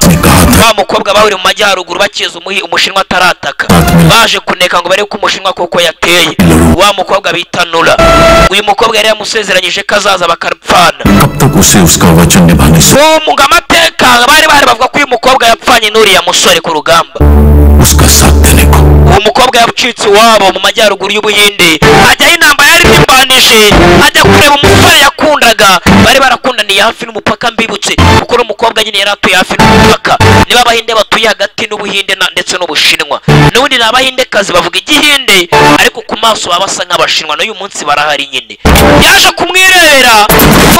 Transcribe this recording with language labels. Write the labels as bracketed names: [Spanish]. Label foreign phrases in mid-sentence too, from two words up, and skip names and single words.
[Kinyarwanda] Wa mukobwa bahuri mu majyaruguru bakiza umushinwa atarataka baje kuneka ngo barebe ko umushinwa koko yateye. Wa mukobwa bita Nura. Uyu mukobwa yari yamusezeranyije ko azaza bakarapfana. Mu amateka bari bavuga ko uyu mukobwa yapfaye yarwanye n'uriya musore ku rugamba [Hindi] उसका साथ देने को [Kinyarwanda] uwo mukobwa yabucitse iwabo mu majyaruguru y'Ubuhinde ajyaho intambara yari imbanije ajya kureba umusore yakundaga bari barakundaniye hafi n'umupaka mbibutse kuko n'umukobwa nyine yari atuye hafi n'umupaka niba abahinde batuye hagati n'Ubuhinde ndetse n'Ubushinwa n'ubundi ni abahindekazi bavuga igihinde ariko ku maso baba basa nk'abashinwa n'uyu munsi barahari nyine yaje kumwirebera ngo